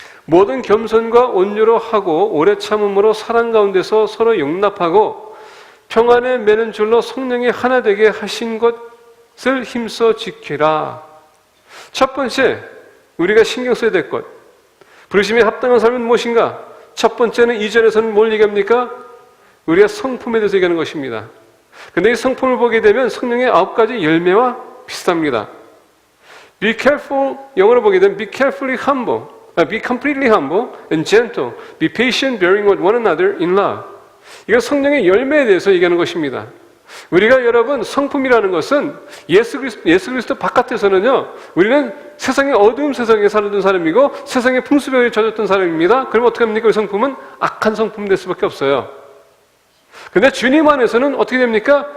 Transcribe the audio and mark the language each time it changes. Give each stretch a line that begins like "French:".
Korean: 모든 겸손과 온유로 하고 오래 참음으로 사랑 가운데서 서로 용납하고 평안에 매는 줄로 성령이 하나 되게 하신 것을 힘써 지키라. 첫 번째, 우리가 신경 써야 될 것, 부르심에 합당한 삶은 무엇인가? 첫 번째는 2절에서는 뭘 얘기합니까? 우리가 성품에 대해서 얘기하는 것입니다. 근데 이 성품을 보게 되면 성령의 9가지 열매와 비슷합니다.
English: Be careful,
Korean: 영어로 보게 되면
English: be carefully humble, be completely humble and gentle, be patient, bearing with one another in love.
Korean: 이건 성령의 열매에 대해서 얘기하는 것입니다. 우리가 여러분 성품이라는 것은 예수 그리스도 바깥에서는요, 우리는 세상의 어두운 세상에 살던 사람이고 세상의 풍수병에 젖었던 사람입니다. 그럼 어떻게 합니까? 우리 성품은 악한 성품 될 수밖에 없어요. 근데 주님 안에서는 어떻게 됩니까?